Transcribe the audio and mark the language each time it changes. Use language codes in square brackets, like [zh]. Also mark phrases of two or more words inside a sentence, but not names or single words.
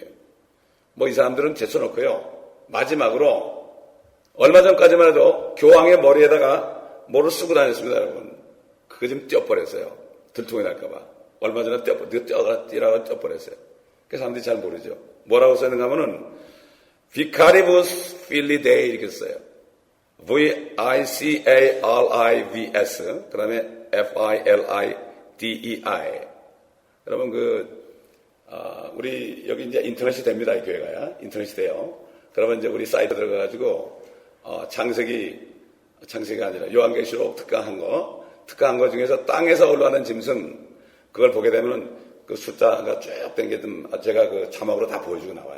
[ko] 뭐 이 사람들은 제쳐놓고요. 마지막으로 얼마 전까지만 해도 교황의 머리에다가 뭐를 쓰고 다녔습니다, 여러분. 그거 좀 떼어버렸어요. 들통이 날까봐. 얼마 전에 떼라고 떼어버렸어요. 그 사람들이 잘 모르죠. 뭐라고 써있는가 하면은 [la] Vicaribus Filii Dei [ko] 이렇게 써요. V-I-C-A-R-I-V-S 그 다음에 F-I-L-I-D-E-I. 여러분 우리 여기 이제 인터넷이 됩니다. 이 교회가요. 인터넷이 돼요. 그러면 이제 우리 사이트 들어가가지고 창세기가 아니라 요한계시록 특강한 거 중에서 땅에서 올라가는 짐승 그걸 보게 되면 그 숫자가 쭉 당기든 제가 그 자막으로 다 보여주고 나와요.